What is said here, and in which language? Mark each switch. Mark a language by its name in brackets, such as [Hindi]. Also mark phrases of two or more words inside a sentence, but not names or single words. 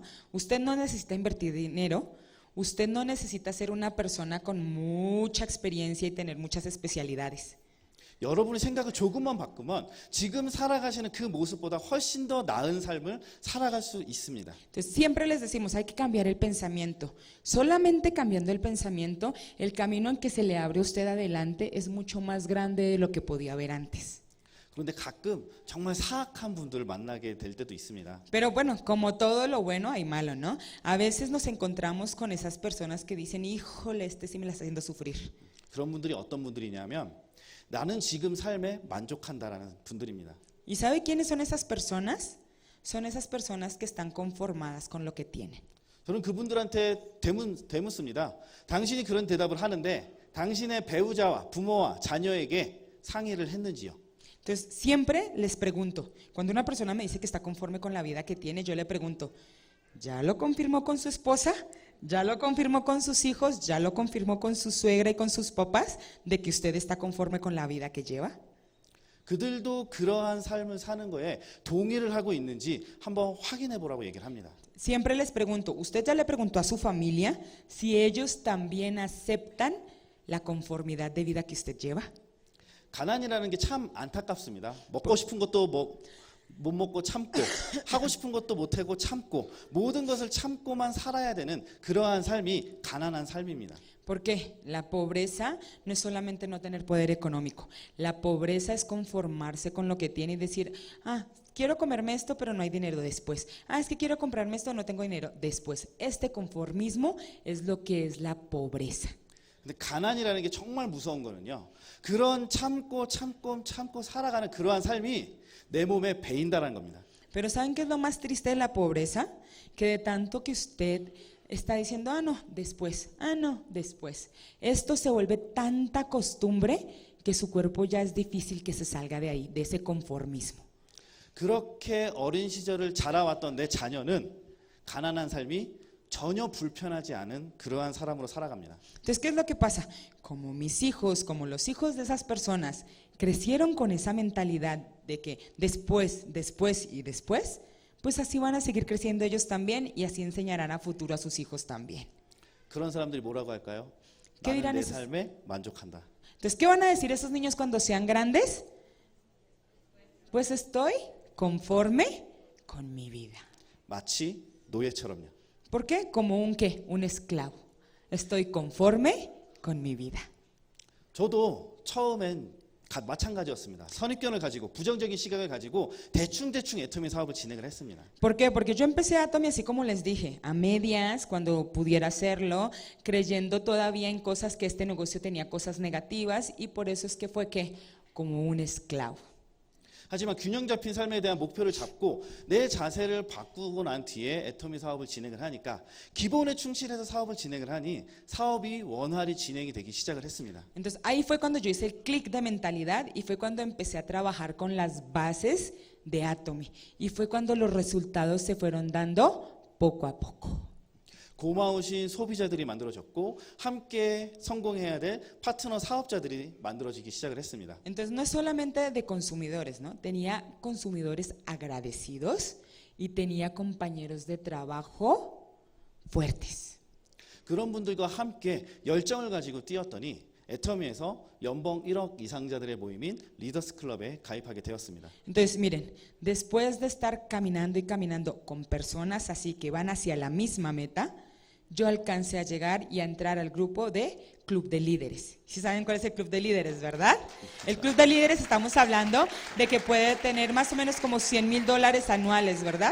[Spanish] Usted no necesita invertir dinero, usted no necesita ser una persona con mucha experiencia y tener muchas especialidades. [Korean] 여러분의 생각을 조금만 바꾸면 지금 살아가시는 그 모습보다 훨씬 더 나은 삶을 살아갈 수 있습니다. [Spanish] Entonces siempre les decimos, hay que cambiar el pensamiento. Solamente cambiando el pensamiento, el camino en que se le abre a usted adelante es mucho más grande de lo que podía haber antes. [Korean] 그런데 가끔 정말 사악한 분들을 만나게 될 때도 있습니다. [Spanish] Pero bueno, como todo lo bueno hay malo, ¿no? A veces nos encontramos con esas personas que dicen, híjole, este sí me la está haciendo sufrir. [Korean] 그런 분들이 어떤 분들이냐면 나는 지금 삶에 만족한다라는 분들입니다. [Spanish] ¿Y sabe quiénes son esas personas? Son esas personas que están conformadas con lo que tienen. [Korean] 저는 그분들한테 대묻습니다. 당신이 그런 대답을 하는데 당신의 배우자와 부모와 자녀에게 상의를 했는지요? [Spanish] Entonces, siempre les pregunto, cuando una persona me dice que está conforme con la vida que tiene, yo le pregunto, ¿ya lo confirmó con su esposa? ¿Ya lo confirmó con sus hijos? ¿Ya lo confirmó con su suegra y con sus papás de que usted está conforme con la vida que lleva? [Korean] 그들도 그러한 삶을 사는 거에 동의를 하고 있는지 한번 확인해 보라고 얘기를 합니다. [Spanish] Siempre les pregunto, ¿usted ya le preguntó a su familia si ellos también aceptan la conformidad de vida que usted lleva? [Korean] 가난이라는 게 참 안타깝습니다. 먹고 싶은 것도 못 먹고 참고 하고 싶은 것도 못 하고 참고 모든 것을 참고만 살아야 되는 그러한 삶이 가난한 삶입니다. [Spanish] Porque la pobreza no es solamente no tener poder económico, la pobreza es conformarse con lo que tiene y decir, ah, quiero comerme esto pero no hay dinero después, ah, es que quiero comprarme esto no tengo dinero después. Este conformismo es lo que es la pobreza. [Korean] 근데 가난이라는 게 정말 무서운 거는요. 그런 참고 살아가는 그러한 삶이 내 몸에 배인다라는 겁니다. [Spanish] Pero ¿saben qué es lo más triste de la pobreza? Que de tanto que usted está diciendo, ah, no, después, ah, no, después. Esto se vuelve tanta costumbre que su cuerpo ya es difícil que se salga de ahí, de ese conformismo. [Korean] 그렇게 어린 시절을 자라왔던 내 자녀는 가난한 삶이 전혀 불편하지 않은 그러한 사람으로 살아갑니다. [Spanish] Entonces, ¿qué es lo que pasa? Como mis hijos, como los hijos de esas personas crecieron con esa mentalidad de que después y después, pues así van a seguir creciendo ellos también y así enseñarán a futuro a sus hijos también. [Korean] 그런 사람들이 뭐라고 할까요? [Spanish] ¿Qué [Korean] 나는 [Spanish] dirán [Korean] 내 [Spanish] esos? [Korean] 삶에 만족한다. [Spanish] Entonces, ¿qué van a decir esos niños cuando sean grandes? Pues estoy conforme con mi vida. [Korean] 마치 노예처럼요. [Spanish] ¿Por qué? Como un qué, un esclavo. Estoy conforme con mi vida. [Korean] 저도 처음엔 마찬가지였습니다. 선입견을 가지고 부정적인 시각을 가지고 대충 애터미 사업을 진행을 했습니다. [Spanish] ¿Por qué? Porque yo empecé Atomy así como les dije, a medias, cuando pudiera hacerlo, creyendo todavía en cosas que este negocio tenía cosas negativas y por eso es que fue que como un esclavo. [Korean] 하지만 균형 잡힌 삶에 대한 목표를 잡고 내 자세를 바꾸고 난 뒤에 애터미 사업을 진행을 하니까 기본에 충실해서 사업을 진행을 하니 사업이 원활히 진행이 되기 시작을 했습니다. [Spanish] Entonces ahí fue cuando yo hice el clic de mentalidad y fue cuando empecé a trabajar con las bases de Atomy y fue cuando los resultados se fueron dando poco a poco. [Korean] 고마우신 소비자들이 만들어졌고 함께 성공해야 될 파트너 사업자들이 만들어지기 시작을 했습니다. [Spanish] Entonces no es solamente de consumidores, ¿no? Tenía consumidores agradecidos y tenía compañeros de trabajo fuertes. [Korean] 그런 분들과 함께 열정을 가지고 뛰었더니 애터미에서 연봉 1억 이상자들의 모임인 리더스 클럽에 가입하게 되었습니다. [Spanish] Entonces, miren, después de estar caminando y caminando con personas así que van hacia la misma meta, yo alcancé a llegar y a entrar al grupo de Club de Líderes. ¿Sí saben cuál es el Club de Líderes, verdad? El Club de Líderes estamos hablando de que puede tener más o menos como $100,000 anuales, ¿verdad?